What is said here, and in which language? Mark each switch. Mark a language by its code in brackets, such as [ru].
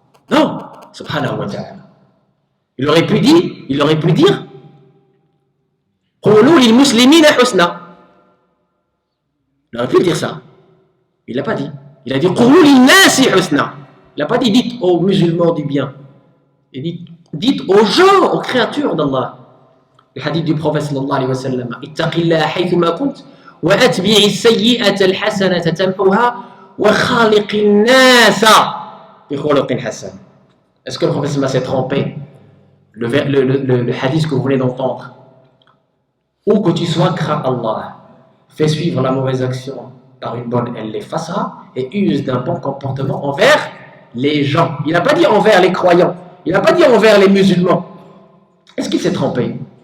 [fr] Non, subhanahu wa ta'ala. Il aurait pu dire [ar] qulu lil-muslimina husna. [fr] Il aurait pu dire ça. Il l'a pas dit. Il a dit [ar] qulu lin-nasi husna. [fr] Il n'a pas dit dites aux musulmans du bien. Il dit dites aux gens, aux créatures d'Allah. Le hadith du prophète sallallahu alayhi wa sallam [ar] Ittaqillaha haythuma kunt وأتبع السيئة الحسنة تمحوها وخالق الناس بخلق حسن. [fr] Est-ce que le prophète s'est trompé? Le hadith que vous venez d'entendre. Où que tu sois, crains Allah. Fais suivre la mauvaise action par une bonne, elle l'effacera, et use d'un bon comportement envers les gens. Il n'a pas dit envers les croyants. Il n'a pas dit envers les musulmans. Est-ce qu'il s'est trompé?